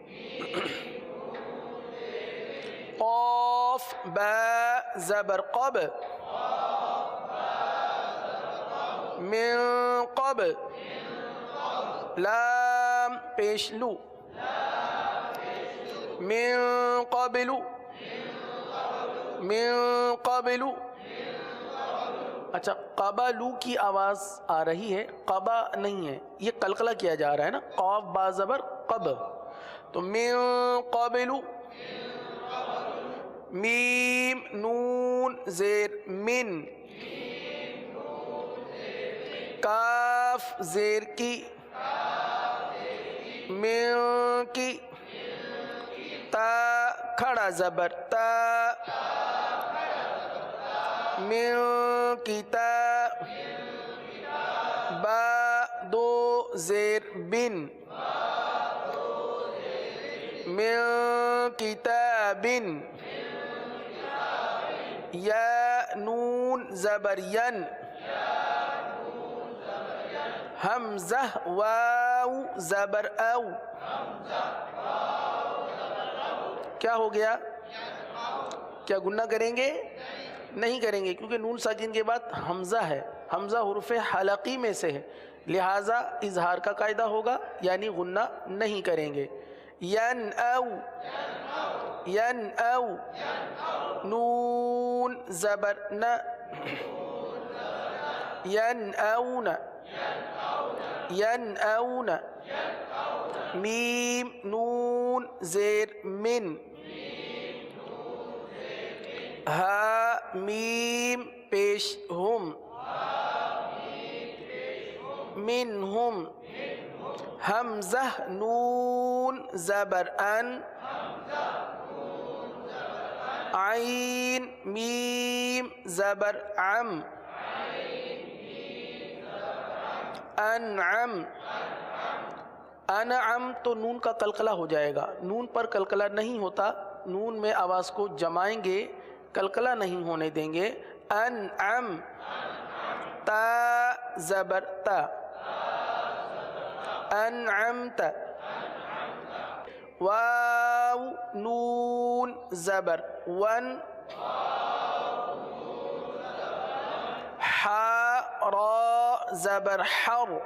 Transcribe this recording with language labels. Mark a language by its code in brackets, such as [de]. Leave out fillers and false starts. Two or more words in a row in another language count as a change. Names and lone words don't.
[ur] قاف با زبر قب [ar] من قبل [ur] لام پیش لو [ar] من قبل من قبل. [ur] اچھا قبلو کی آواز آ رہی ہے، قبا نہیں ہے، یہ قلقلہ کیا جا رہا ہے نا. قاف با زبر قب، تو [ar] من قبل [ur] میم نون زیر من کاف زیر کی من کی تا کھڑا زبر تا من کتا با دو زیر بن من کتاب یا نون زبر ین حمزہ واو زبر او. کیا ہو گیا؟ کیا گنہ کریں گے؟ نہیں کریں گے، کیونکہ نون ساکن کے بعد حمزہ ہے، حمزہ حروف حلقی میں سے ہے، لہٰذا اظہار کا قاعدہ ہوگا، یعنی غنہ نہیں کریں گے. ین او ین او نون زبر ن [ar] ينأون ينأون [ur] میم نون زیر من ہا میم پیش ہم منہم حمزہ نون زبر ان عین میم زبر عم انعم انعم تو نون کا قلقلہ ہو جائے گا، نون پر قلقلہ نہیں ہوتا، نون میں آواز کو جمائیں گے، قلقلہ نہیں ہونے دیں گے. انعم تا زبر تا انعمت واو نون زبر ون حا را زبر حر